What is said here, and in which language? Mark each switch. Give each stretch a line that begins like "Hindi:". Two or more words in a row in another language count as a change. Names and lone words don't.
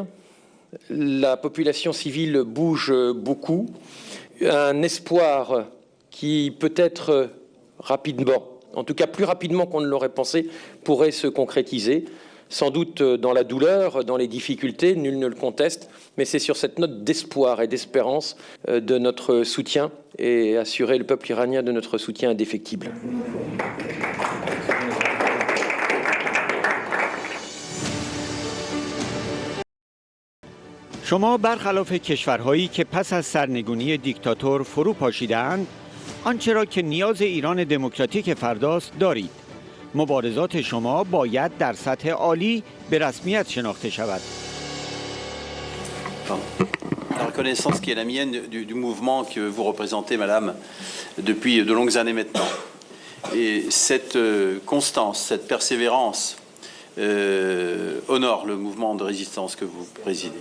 French: la population civile bouge beaucoup, un espoir qui peut-être rapidement, en tout cas plus rapidement qu'on ne l'aurait pensé, pourrait se concrétiser, sans doute dans la douleur, dans les difficultés, nul ne le conteste, mais c'est sur cette note d'espoir et d'espérance de notre soutien et assurer le peuple iranien de notre soutien indéfectible.
Persian: شما برخلاف کشورهایی که پس از سرنگونی دیکتاتور فرو پاشیده‌اند، آنچه را که نیاز ایران دموکراتیک فرداست دارید. مبارزات شما باید در سطح عالی به رسمیت شناخته شود.
French: La reconnaissance qui est la mienne du mouvement que vous représentez, Madame, depuis de longues années maintenant. Et cette constance, cette persévérance honore le mouvement de résistance que vous présidez.